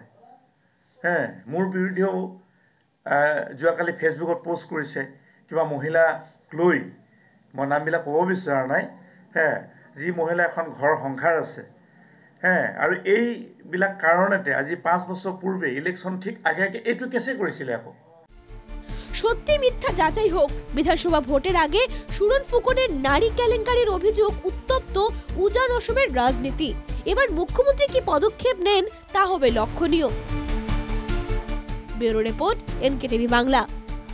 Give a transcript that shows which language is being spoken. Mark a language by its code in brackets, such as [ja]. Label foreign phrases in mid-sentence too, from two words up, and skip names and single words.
[as] মোৰ বিৰুদ্ধেও যোৱাকালি ফেচবুকত পোষ্ট কৰিছে কিবা মহিলাক লৈ, মই নামবিলাক ক'ব বিচৰা নাই, যি মহিলা এখন ঘৰ সংসাৰ আছে, আৰু এইবিলাক কাৰণতে আজি 5 বছৰ পূৰ্বে ইলেকশ্যন ঠিক আগে আগে এইটো কেছে কৰিছিলে। আকৌ [bn] সত্যি মিথ্যা যাচাই হোক। বিধানসভা ভোটের আগে সুরেন ফুকনের নারী কেলেঙ্কারির অভিযোগ উত্তপ্ত উজান অসমের রাজনীতি। এবার মুখ্যমন্ত্রী কি পদক্ষেপ নেন তা হবে লক্ষণীয়। ব্যুরো রিপোর্ট, NKTV বাংলা।